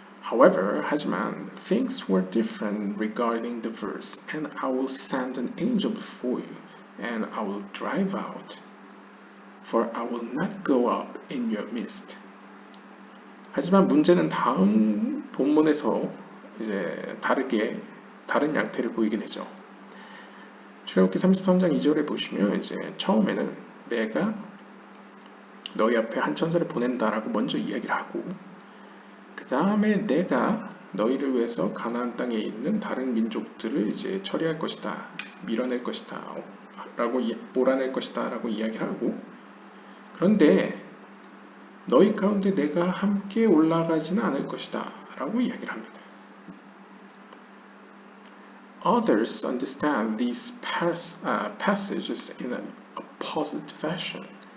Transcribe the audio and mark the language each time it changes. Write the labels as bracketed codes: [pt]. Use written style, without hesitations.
[en] However, [ko] 하지만 [en] things were different regarding the verse, and I will send an angel before you, and I will drive out, for I will not go up in your midst. [ko] 하지만 문제는 다음 본문에서 이제 다른 양태를 보이게 되죠. 출애굽기 33장 2절에 보시면 이제 처음에는 내가 너희 앞에 한 천사를 보낸다라고 먼저 이야기를 하고 그 다음에 내가 너희를 위해서 가나안 땅에 있는 다른 민족들을 이제 처리할 것이다, 밀어낼 것이다, 라고 몰아낼 것이다 라고 이야기를 하고 그런데 너희 가운데 내가 함께 올라가지는 않을 것이다 라고 이야기를 합니다. [en] Others understand these passages in an opposite fashion.